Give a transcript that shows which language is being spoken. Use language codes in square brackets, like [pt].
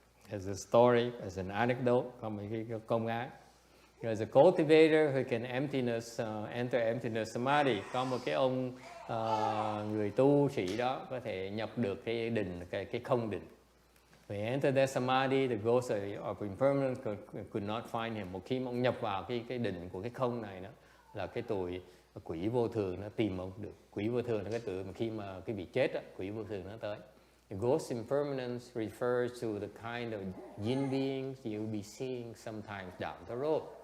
[en] as a story, as an anecdote, [vi] có một cái công án. [en] There's a cultivator who can enter emptiness samadhi. [vi] Có một cái ông người tu sĩ đó có thể nhập được cái định, cái không định. [en] When he entered that samadhi, the ghost of impermanence could not find him. [vi] Một khi mà ông nhập vào cái định của cái không này đó, là cái tụi quỷ vô thường nó tìm ông được. Quỷ vô thường là cái tụi mà khi mà cái vị chết đó, quỷ vô thường nó tới. [en] The ghost impermanence refers to the kind of yin beings you'll be seeing sometimes down the road.